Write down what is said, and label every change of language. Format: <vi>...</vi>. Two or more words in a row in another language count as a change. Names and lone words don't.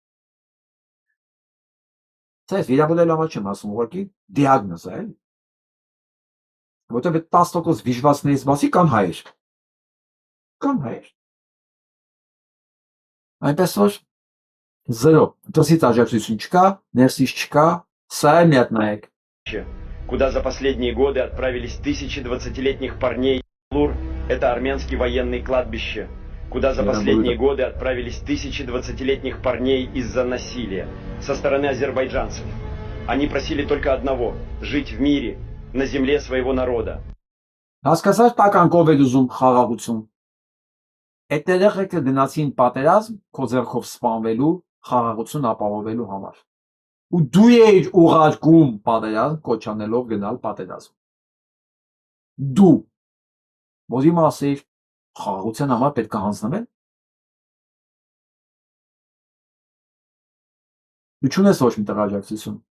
<hy>վիրավորել համար չեմ ասում, ուղղակի դիագնոզ է, որտեղ 10% դիժվածքներից բացի կան հայեր։ Կան հայեր։ Այնպես որ 0, դրսից աջակցություն չկա, ներսից չկա, սա է մի հատ նայեք։</hy> <ru>Куда за последние годы отправились тысячи 20-летних парней. Лур – это армянский военный кладбище. Куда за последние годы отправились тысячи 20-летних парней из-за насилия со стороны азербайджанцев. Они просили только одного – жить в мире, на земле своего народа.</ru> <hy>Հասկացա՞ր տականքով էլ ուզում խաղաղություն։ Այդտեղ եկը գնացին պատերազմ քո ձեռքով սպանվելու, խաղաղություն ապահովելու համար։ Ու դու էիր ուղարկում պատերազմ կոչանելով գնալ պատերազմ։ Դու որի մասեր խաղաղության համար պետք է հանձնվել։ Դու չունես ոչ մի աջակցություն։</hy>